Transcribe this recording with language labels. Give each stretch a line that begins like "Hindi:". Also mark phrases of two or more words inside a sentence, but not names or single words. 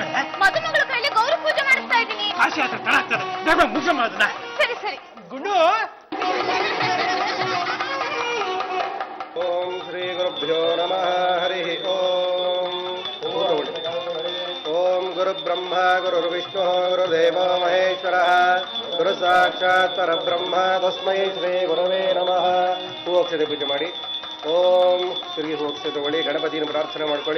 Kannada: ಮದುಮಗಳ ಕೈಲಿ ಗೌರಿ ಪೂಜೆ ಮಾಡಿಸ್ತಾ ಇದ್ದೀನಿ. ಕಾಶಿ ಹತ್ರ ತಡ ಆಗ್ತದೆ, ಬೇಗ ಮುಗಿಸ ಮಾಡೋದನ್ನ. ಸರಿ ಸರಿ. ಗುಂಡು.
Sanskrit: ಓಂ ಶ್ರೀ ಗುರುಭ್ಯೋ ನಮಃ. ಹರಿ ಓಂ. ಓಂ ಗುರು ಬ್ರಹ್ಮ ಗುರು ವಿಷ್ಣು ಗುರುದೇವೋ ಮಹೇಶ್ವರ ಗುರು ಸಾಕ್ಷಾತ್ ಪರಬ್ರಹ್ಮ ತಸ್ಮೈ ಶ್ರೀ ಗುರವೇ ನಮಃ.
Kannada: ಹೂವಕ್ಷತೆ ಪೂಜೆ ಮಾಡಿ. ಓಂ ಶ್ರೀ ಹೂವಕ್ಷತೆ ತಗೊಳ್ಳಿ. ಗಣಪತಿನ ಪ್ರಾರ್ಥನೆ ಮಾಡ್ಕೊಳ್ಳಿ.